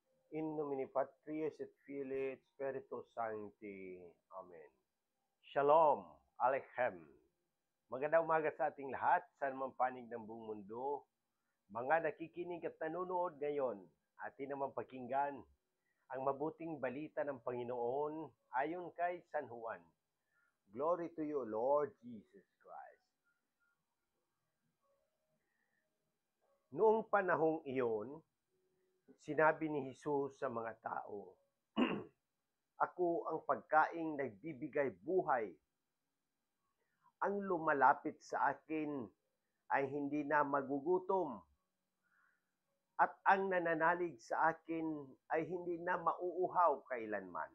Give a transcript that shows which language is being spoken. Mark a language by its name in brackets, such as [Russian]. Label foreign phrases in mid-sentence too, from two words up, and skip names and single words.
[Latin] In nomine Patris et Filii et Spiritus Sancti. [Hebrew] Amen. Shalom Aleichem. [Filipino] Magandang umaga sa ating lahat, sa anumang panig ng buong mundo. Mga nakikinig at nanonood ngayon, atin naman pakinggan ang mabuting balita ng Panginoon ayon kay San Juan. [English] Glory to you, Lord Jesus Christ. [Filipino] Noong panahong iyon, sinabi ni Jesus sa mga tao, Ako ang pagkaing nagbibigay buhay. Ang lumalapit sa akin ay hindi na magugutom, at ang nananalig sa akin ay hindi na mauuhaw kailanman.